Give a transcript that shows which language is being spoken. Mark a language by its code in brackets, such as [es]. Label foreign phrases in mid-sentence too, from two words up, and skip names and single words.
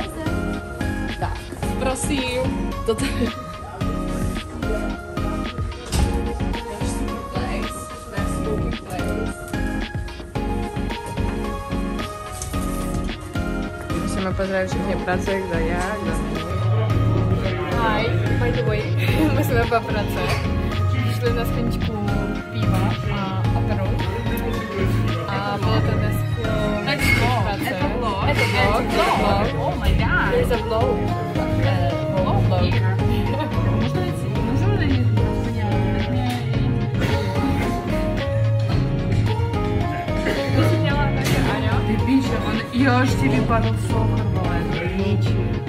[cs] Tak, prosím. To tady. Musíme pozdravit všechny práce, kdo je, kdo není. [en] Hi, by the way. [cs] My jsme po práce. Šli na skleničku piva a aperol. A bylo to dneska práce. vlog. vlog. [en] Oh my god. It's a vlog. [cs] Jo, ještě vypadl sochor, vole.